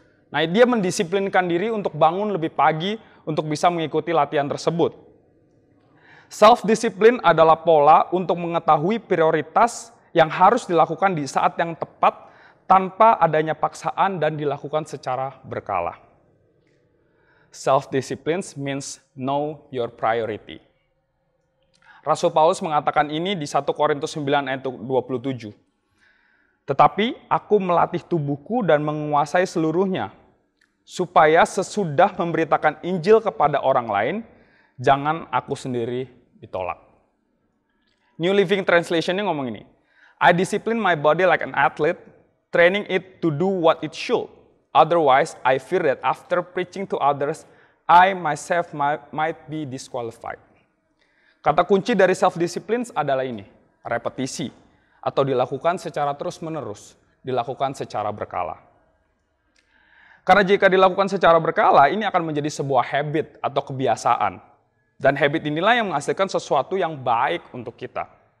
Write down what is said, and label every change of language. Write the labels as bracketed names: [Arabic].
[Indonesian] Nah, dia mendisiplinkan diri untuk bangun lebih pagi untuk bisa mengikuti latihan tersebut. Self-discipline adalah pola untuk mengetahui prioritas yang harus dilakukan di saat yang tepat tanpa adanya paksaan dan dilakukan secara berkala. [English] Self-discipline means know your priority. [Indonesian] Rasul Paulus mengatakan ini di 1 Korintus 9 ayat 27. Tetapi aku melatih tubuhku dan menguasai seluruhnya, supaya sesudah memberitakan Injil kepada orang lain, jangan aku sendiri ditolak. New Living Translation-nya ngomong ini, [English] I discipline my body like an athlete, training it to do what it should. Otherwise, I fear that after preaching to others, I myself might be disqualified. [Indonesian] Kata kunci dari self-discipline adalah ini, repetisi, atau dilakukan secara terus-menerus, dilakukan secara berkala. Karena jika dilakukan secara berkala, ini akan menjadi sebuah habit atau kebiasaan. Dan habit inilah yang menghasilkan sesuatu yang baik untuk kita.